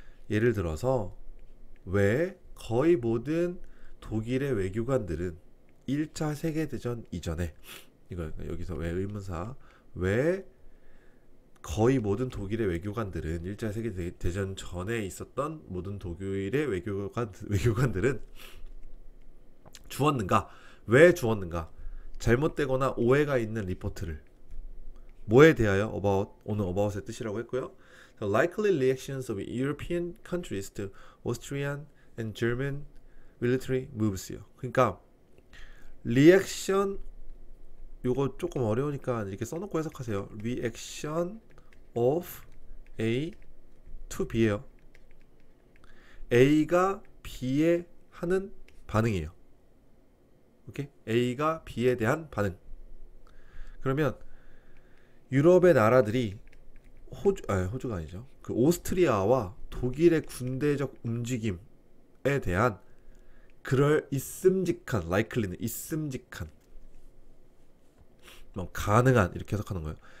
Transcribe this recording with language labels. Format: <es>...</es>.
<ko>예를 들어서, 왜 거의 모든 독일의 외교관들은 1차 세계대전 이전에, 이거 여기서 왜 의문사, 왜 거의 모든 독일의 외교관들은 1차 세계대전 전에 있었던 모든 독일의 외교관들은 주었는가? 왜 주었는가? 잘못되거나 오해가 있는 리포트를, 뭐에 대하여? about, 오늘 about의 뜻이라고 했고요.</ko> <en>The likely reactions of European countries to Austrian and German military moves요.</en> <ko>그러니까 리액션, 요거 조금 어려우니까 이렇게 써놓고 해석하세요.</ko> <en>Reaction of A to B</en> <ko>예요. A가 B에 하는 반응이에요. 오케이? A가 B에 대한 반응. 그러면 유럽의 나라들이 호주가 아니죠. 그 오스트리아와 독일의 군대적 움직임에 대한 그럴 있음직한, likely는 있음직한, 가능한, 이렇게 해석하는 거예요.</ko>